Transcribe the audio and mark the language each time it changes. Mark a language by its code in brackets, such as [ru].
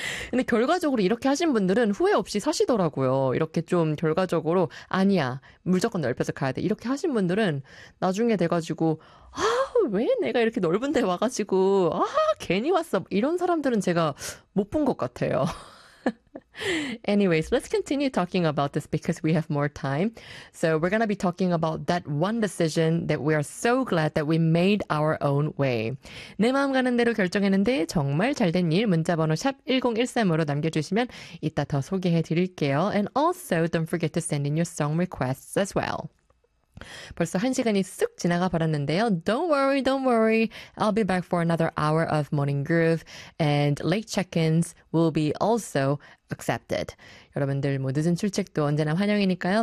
[ko] 근데 결과적으로 이렇게 하신 분들은 후회 없이 사시더라고요. 이렇게 좀 결과적으로, 아니야, 무조건 넓혀서 가야 돼. 이렇게 하신 분들은 나중에 돼가지고, 아, 왜 내가 이렇게 넓은 데 와가지고, 아, 괜히 왔어. 이런 사람들은 제가 못본것 같아요. [en] Anyways, let's continue talking about this because we have more time. So we're going to be talking about that one decision that we are so glad that we made our own way. [ko] 내 마음 가는 대로 결정했는데 정말 잘된일 문자번호 샵 1013으로 남겨주시면 이따 더 소개해 드릴게요. [en] And also, don't forget to send in your song requests as well. [ko] 벌써 한 시간이 쑥 지나가 버렸는데요. [en] Don't worry, don't worry. I'll be back for another hour of morning groove and late check-ins will be also accepted. [ko] 여러분들 뭐 늦은 출첵도 언제나 환영이니까요.